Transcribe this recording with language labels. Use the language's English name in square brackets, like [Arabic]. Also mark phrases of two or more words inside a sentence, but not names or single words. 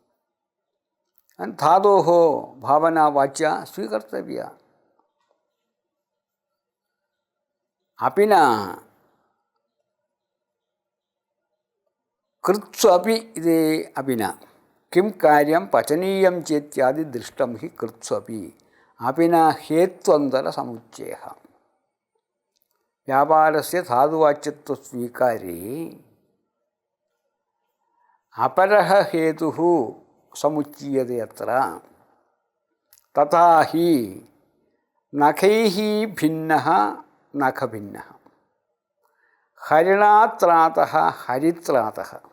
[Sanskrit] धातोः भावना वाच्या स्वीकर्तव्या. अपि न कृत्स्वपि इति अपि न. किं कार्यं पचनीयं चेत्यादि दृष्टं हि कृत्स्वपि. അപിന ഹേത്വന്തരസമുച്ചയഃ. വ്യാപാരസ്യ ധാതുവാച്യത്വസ്വീകാരേ അപരഃ ഹേതുഃ സമുച്ചീയതേ അത്ര. തഥാ ഹി നഖൈഃ ഭിന്നഃ നഖഭിന്നഃ, ഹരിണാത്രാതഃ ഹരിത്രാതഃ.